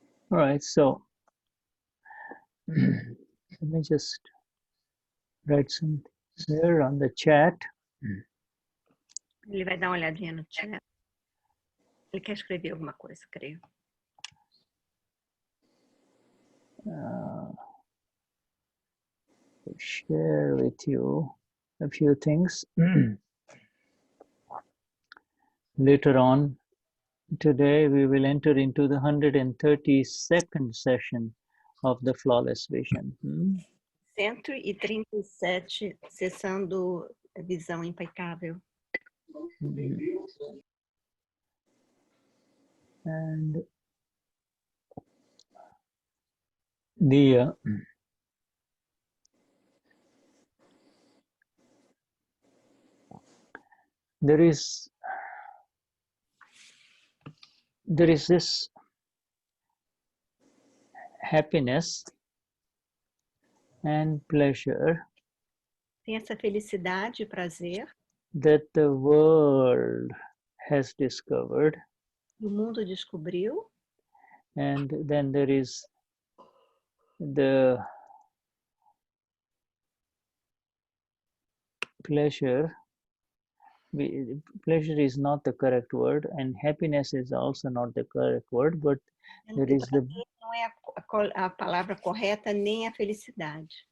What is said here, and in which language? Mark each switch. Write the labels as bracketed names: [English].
[English] All right, so let me just write something there on the chat. [Portuguese] Ele vai dar uma olhadinha no chat. Ele quer escrever alguma coisa, creio. [English] Share with you a few things. Later on today, we will enter into the 132nd session of the Flawless Vision. [Portuguese] 137, sessão do Visão Impecável. [English] And The there is this happiness and pleasure [Portuguese] Tem essa felicidade e prazer [English] that the world has discovered, [Portuguese] que o mundo descobriu, [English] and then there is the pleasure. Pleasure is not the correct word, and happiness is also not the correct word, but there is the [Portuguese] não é a palavra correta nem a felicidade.